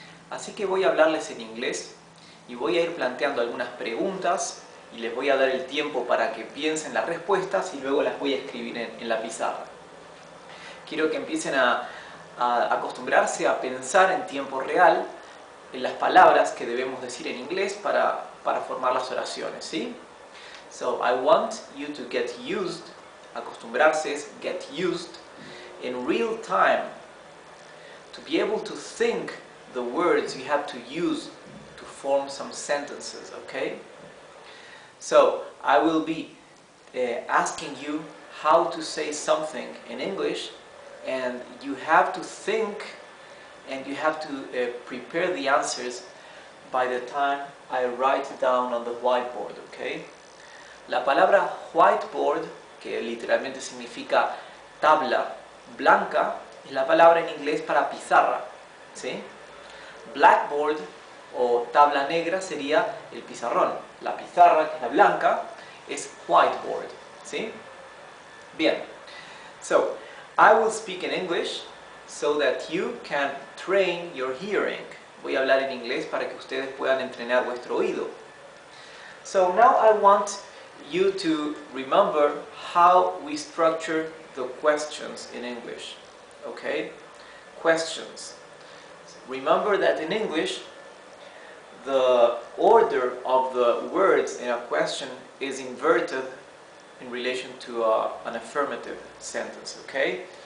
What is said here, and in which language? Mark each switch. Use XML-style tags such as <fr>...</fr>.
<es>Así que voy a hablarles en inglés y voy a ir planteando algunas preguntas y les voy a dar el tiempo para que piensen las respuestas y luego las voy a escribir en la pizarra. Quiero que empiecen a acostumbrarse a pensar en tiempo real en las palabras que debemos decir en inglés para formar las oraciones, ¿sí?</es> <en>So I want you to get used,</en> <es>acostumbrarse es</es> <en>get used, in real time, to be able to think the words you have to use to form some sentences, okay? So I will be asking you how to say something in English, and you have to think and you have to prepare the answers by the time I write it down on the whiteboard, okay?</en> <es>La palabra whiteboard, que literalmente significa tabla blanca, es la palabra en inglés para pizarra, ¿sí? Blackboard o tabla negra sería el pizarrón. La pizarra, que es la blanca, es whiteboard, ¿sí? Bien.</es> <en>So, I will speak in English so that you can train your hearing.</en> <es>Voy a hablar en inglés para que ustedes puedan entrenar vuestro oído.</es> <en>So now I want you to remember how we structure the questions in English. Okay? Questions. Remember that in English, the order of the words in a question is inverted in relation to an affirmative sentence. Okay?</en>